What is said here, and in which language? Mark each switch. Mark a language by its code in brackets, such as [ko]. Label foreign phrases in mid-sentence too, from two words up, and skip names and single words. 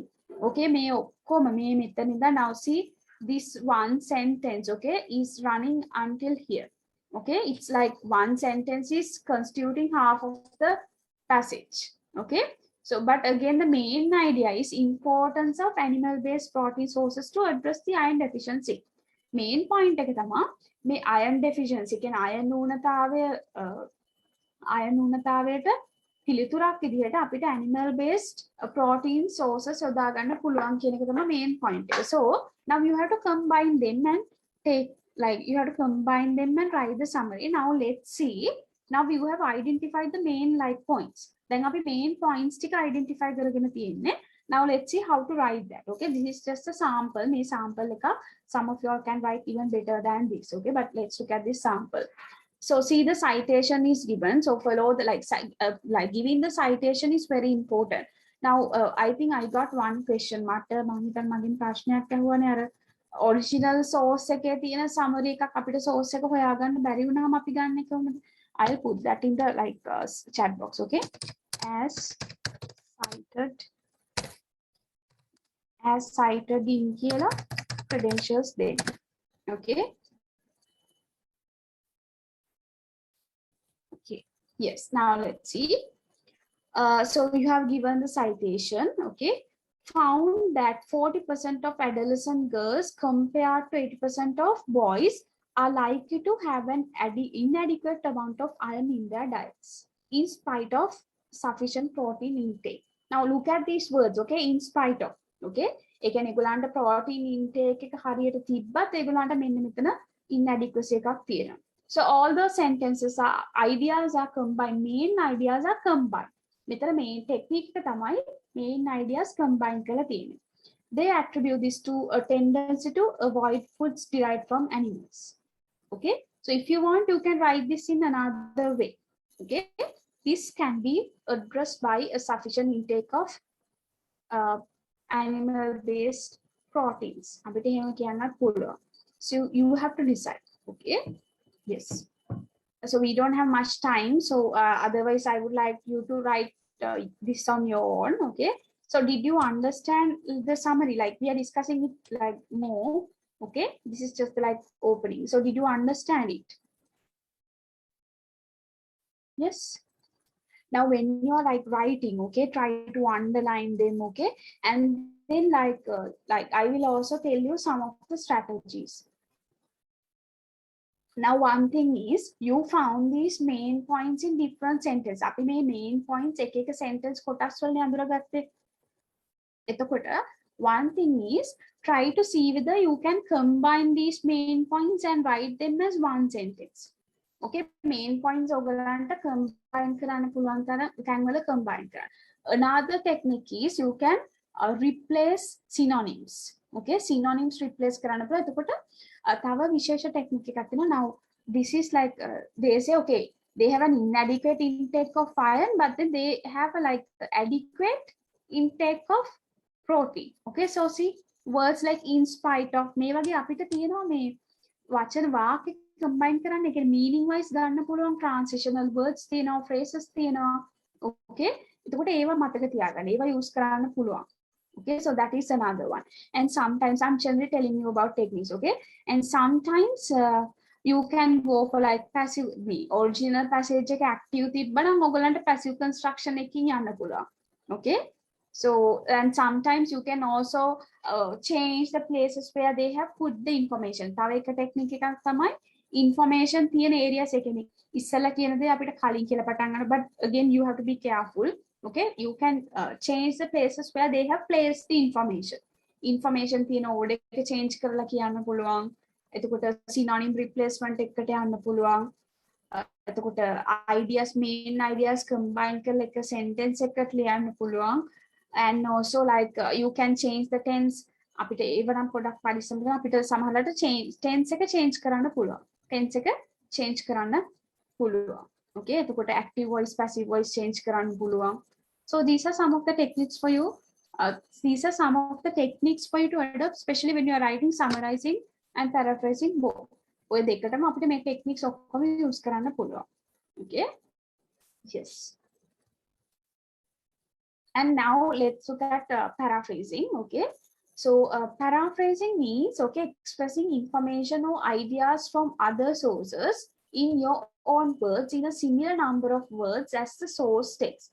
[en] Okay, now see this one sentence, okay, is running until here. Okay, it's like one sentence is constituting half of the passage. Okay, so but again the main idea is importance of animal-based protein sources to address the iron deficiency. Main point [si] එක තමයි මේ [en] iron deficiency [si] කියන්නේ iron ඌනතාවයට පිළිතුරක් විදිහට අපිට [en] animal based protein sources [si] යොදා ගන්න පුළුවන් කියන එක තමයි [en] main point [si] එක. [en] So now you have to combine them and take like you have to combine them and write the summary. Now let's see. Now you have identified the main like points. [si] Then අපි [en] main points [si] ටික identify කරගෙන තියෙන්නේ. [en] Now let's see how to write that. Okay, this is just a sample. මේ sample එක some of you all can write even better than this. Okay, but let's look at this sample. So see the citation is given. So follow the like giving the citation is very important. Now I think I got one question. [si] මට මම හිතන්නේ මගෙන් ප්‍රශ්නයක් ඇහුවානේ අර [en] original source [si] එකේ තියෙන summary එකක් අපිට source එක හොයාගන්න බැරි වුණාම අපි ගන්න කොහොමද? [en] I'll put that in the like chat box. Okay, as cited in කියලා credentials then. Okay. Yes, now let's see. So you have given the citation, okay? Found that 40% of adolescent girls compared to 80% of boys are likely to have an inadequate amount of iron in their diets, in spite of sufficient protein intake. Now look at these words, okay? In spite of, [si] okay? ඒ කියන්නේ ඒගොල්ලන්ට [en] protein intake [si] එක හරියට තිබ්බත් ඒගොල්ලන්ට මෙන්න මෙතන inadequacy එකක් තියෙනවා. [en] So all the sentences are ideas are combined. Main ideas are combined. [si] මෙතන [en] main technique [si] එක තමයි [en] main ideas combine [si] කරලා තියෙන්නේ. [en] They attribute this to a tendency to avoid foods derived from animals. Okay, so if you want, you can write this in another way. Okay, this can be addressed by a sufficient intake of animal-based proteins. [si] අපිට එහෙම කියන්නත් පුළුවන්. [en] So you have to decide. Okay. Yes. So we don't have much time. So otherwise, I would like you to write this on your own. Okay. So did you understand the summary? Like we are discussing it like more. Okay. This is just like opening. So did you understand it? Yes. Now when you are like writing, okay, try to underline them. Okay. And then like I will also tell you some of the strategies. Now one thing is you found these main points in different sentences. [si] අපි මේ [en] main points [si] එක එක sentence කොටස් වලින් අඳුරගත්තේ. [en] එතකොට one thing is try to see whether you can combine these main points and write them as one sentence. [si] Okay, [en] main points [si] ඔයගලන්ට combine කරන්න පුළුවන් තැන් වල combine කරන්න. [en] Another technique is you can replace synonyms. [si] Okay, [en] synonyms replace [si] කරන්න පුළුවන්. එතකොට තව විශේෂ ටෙක්නික් එකක් තියෙනවා. [en] Now this is like they say okay, they have an inadequate intake of iron, but then they have a like adequate intake of protein. Okay, so see words like in spite of [si] මේ වගේ අපිට තියෙනවා මේ වචන වාක්‍ය combine කරන්න. ඒ කියන්නේ [en] meaning wise [si] ගන්න පුළුවන් [en] transitional words [si] තියෙනවා, phrases තියෙනවා. Okay, එතකොට ඒවා මතක තියාගන්න. ඒවා use කරන්න පුළුවන්. [en] Okay, so that is another one. And sometimes I'm generally telling you about techniques. Okay, and sometimes you can go for like passive the original passage [si] එක active තිබ්බනම් ඔයගලන්ට passive construction එකකින් යන්න පුළුවන්. [en] Okay, so and sometimes you can also change the places where they have put the information. [si] තව එක technique එකක් තමයි information තියෙන areas එකනේ ඉස්සලා කියන දේ අපිට කලින් කියලා පටන් ගන්න. [en] But again you have to be careful. Okay, you can change the places where they have placed the information [si] තියෙන order එක change කරලා කියන්න පුළුවන්. එතකොට synonym replacement එකට යන්න පුළුවන්. එතකොට [en] ideas main ideas combine [si] කරලා එක sentence එකකට ලියන්න පුළුවන්. [en] And also like you can change the tense. [si] අපිට ඒව නම් පොඩක් පරිස්සම් කරලා අපිට සමහරවිට tense එක change කරන්න පුළුවන්. tense එක change කරන්න පුළුවන්. Okay, එතකොට [en] active voice passive voice change [si] කරන්න පුළුවන්. [en] So these are some of the techniques for you. These are some of the techniques for you to adopt, especially when you are writing, summarizing, and paraphrasing both. [si] ඔය දෙකටම අපිට මේ techniques ඔක්කොම use කරන්න පුළුවන්. [en] Okay? Yes. And now let's look at paraphrasing. Okay. So paraphrasing means, okay, expressing information or ideas from other sources in your own words in a similar number of words as the source text.